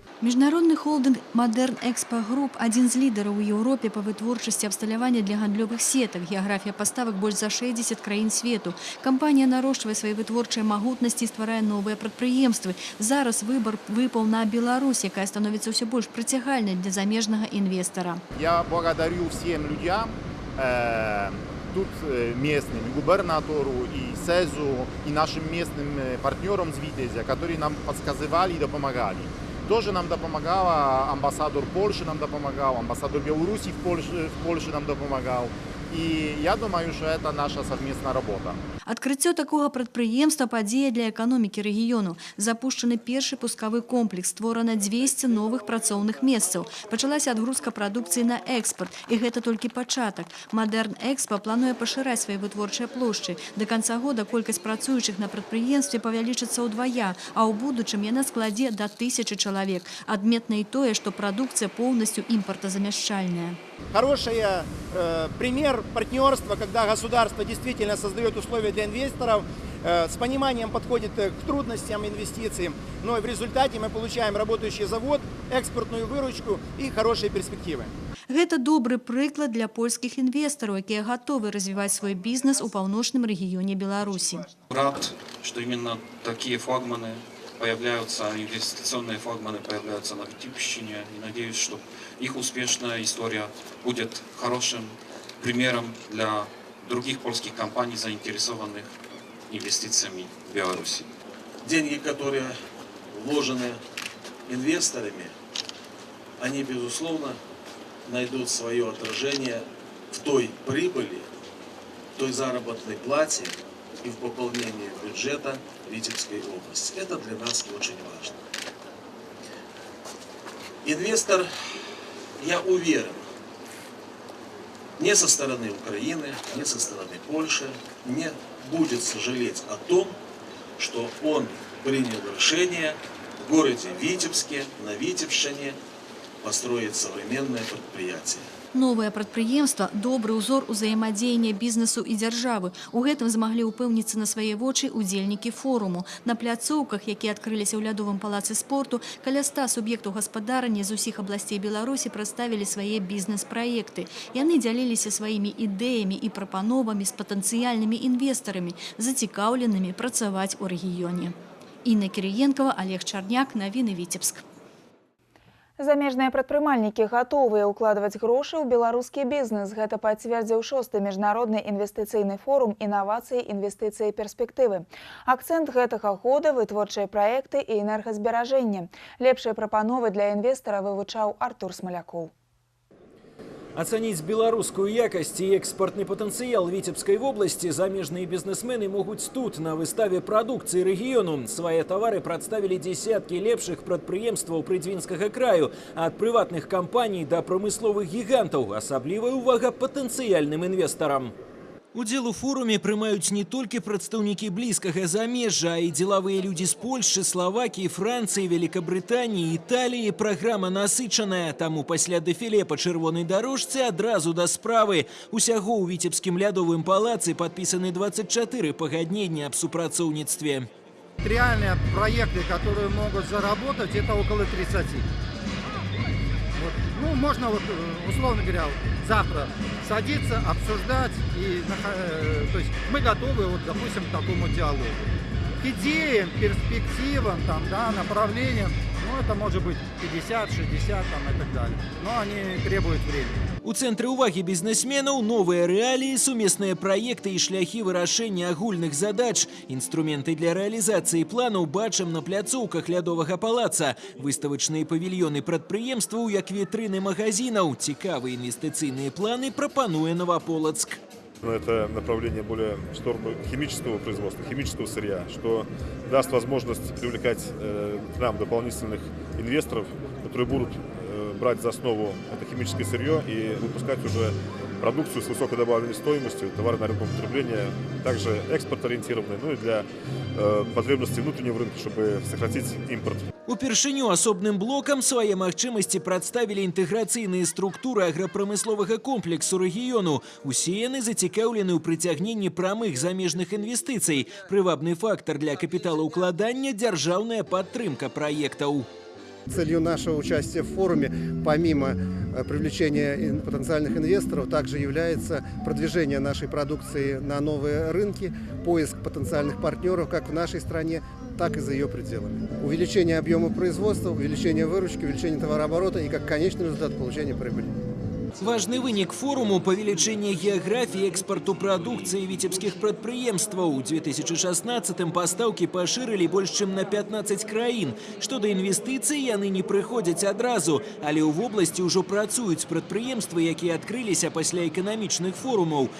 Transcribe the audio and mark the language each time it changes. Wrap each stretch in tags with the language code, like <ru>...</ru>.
<be>Міжнародны холдинг «Мадэрн Экспа Груп» – адзін з лідараў у Еўропе па вытворчасці абсталявання для гандлёвых сетак. Геаграфія паставак больш за 60 краін свету. Кампанія нарошчвае свае вытворчыя магутнасці і стварае новыя прадпрыемствы. Зараз выбар выпаў на Беларусь, якая становіцца ўсё больш прыцягальнай для замежнага інвестара.</be> <ru>Я благодарю всем людям, тут местным, губернатору и СЭЗу, и нашим местным партнерам с Витязя, которые нам подсказывали и допомагали. Тоже нам допомагала амбассадор Польши, нам допомагал, амбассадор Беларуси в Польше нам допомагал. И я думаю, что это наша совместная работа.</ru> <be>Адкрыццё такога прадпрыемства падзея для эканомікі рэгіёну. Запушчаны першы пускавы комплекс, створана 200 новых працоўных месцаў. Пачалася адгрузка прадукцыі на экспорт, і гэта толькі пачатак. «Мадэрн Экспа» плануе пашыраць свае вытворчыя плошчы. До канца года колькасць працуючых на прадпрыемстве павялічыцца ўдвая, а ў будучым яна складзе да 1000 чалавек. Адметна і тое, што прадукцыя поўнасцю імпартазамяшчальная.</be> <ru>Хороший пример партнерства, когда государство действительно создает условия для инвесторов, с пониманием подходит к трудностям инвестиций, но в результате мы получаем работающий завод, экспортную выручку и хорошие перспективы.</ru> <be>Гэта добры прыклад для польскіх інвестараў, якія гатовы развіваць свой бізнес у паўночным рэгіёне Беларусі.</be> <ru>Рад, что именно такие флагманы появляются, инвестиционные флагманы появляются на Витебщине. И надеюсь, что их успешная история будет хорошим примером для других польских компаний, заинтересованных инвестициями в Беларуси. Деньги, которые вложены инвесторами, они, безусловно, найдут свое отражение в той прибыли, в той заработной плате и в пополнении бюджета Витебской области. Это для нас очень важно. Инвестор, я уверен, не со стороны Украины, не со стороны Польши не будет сожалеть о том, что он принял решение в городе Витебске, на Витебщине, построить современное предприятие.</ru> <be>Новае прадпрыемства – добры ўзор узаемадзеяння бізнесу і дзяржавы. У гэтым змаглі ўпэўніцца на свае вочы удзельнікі форуму. На пляцоўках, якія адкрыліся ў лядовым палацы спорту, каля 100 суб'ектаў гаспадарання з усіх абласцей Беларусі прадставілі свае бізнес-праекты. Яны дзяліліся сваімі ідэямі і прапановамі з патэнцыяльнымі інвестарамі, зацікаўленымі працаваць у рэгіёне. Інна Кірыенкава, Олег Чарняк, Навіны, Віцебск. Замежныя прадпрымальнікі гатовыя ўкладваць грошы ў беларускі бізнес. Гэта пацвердзіў 6-й міжнародны інвестыцыйны форум інавацыі, інвестыцыі, перспектывы. Акцэнт гэтага года – вытворчыя праекты і энергазберажэнне. Лепшыя прапановы для інвестара вывучаў Артур Смалякоў.</be> <ru>Оценить белорусскую якость и экспортный потенциал Витебской области замежные бизнесмены могут тут, на выставе продукции региону. Свои товары представили десятки</ru> <be>лепших прадпрыемстваў Прыдзінскага краю,</be> <ru>от приватных компаний до промысловых гигантов.</ru> <uk>Особливая увага</uk> <ru>потенциальным инвесторам.</ru> <be>Удзел у форуме прымаюць не толькі прадстаўнікі блізкага замежжа, а і дзелавыя людзі з Польшчы, Славакіі, Францыі, Великабрытаніі, Італіі. Праграма насычаная, таму пасля дэфіле па чырвонай дарожцы адразу да справы. Усяго ў Віцебскім лядовым палацы падпісаны 24 пагаднення аб супрацоўніцтве.</be> <ru>Реальные проекты, которые могут заработать, это около 30. Вот. Ну, можно, вот, условно говоря, завтра садиться, обсуждать. То есть мы готовы, вот, допустим, к такому диалогу. К идеям, перспективам, там, да, направлениям, ну, это может быть 50, 60 там, и так далее. Но они требуют времени.</ru> <be>У цэнтры ўвагі бізнесменаў новыя рэаліі, сумесныя праекты і шляхі вырашэння агульных задач. Інструменты для рэалізацыі планаў бачым на пляцоўках лядовага палаца. Выставачныя павільёны прадпрыемстваў, як вітрыны магазинаў. Цікавыя інвестыцыйныя планы прапануе Новополоцк.</be> <ru>Это направление более в сторону химического производства, химического сырья, что даст возможность привлекать к нам дополнительных инвесторов, которые будут брать за основу это химическое сырье и выпускать уже продукцию с высокой добавленной стоимостью, товары народного потребления, также экспорт-ориентированные, ну и для потребностей внутреннего рынка, чтобы сократить импорт.</ru> <be>Упершыню асобным блокам свае магчымасці прадставілі інтэграцыйныя структуры аграпрамысловага комплексу рэгіёну. Усе яны зацікаўлены ў прыцягненні прамых замежных інвестыцый. Прывабны фактор для капіталаўкладання – дзяржаўная падтрымка праектаў.</be> <ru>Целью нашего участия в форуме, помимо привлечения потенциальных инвесторов, также является продвижение нашей продукции на новые рынки, поиск потенциальных партнеров как в нашей стране, так и за ее пределами. Увеличение объема производства, увеличение выручки, увеличение товарооборота и как конечный результат получения прибыли.</ru> <be>Важны вынік форуму – павелічэнне геаграфіі экспарту прадукцыі віцебскіх прадпрыемстваў. У 2016-м пастаўкі пашырылі больш чым на 15 краін. Што да інвестыцый, яны не прыходзяць адразу, але ў вобласці ўжо працуюць прадпрыемствы, якія адкрыліся пасля эканамічных форумаў.</be>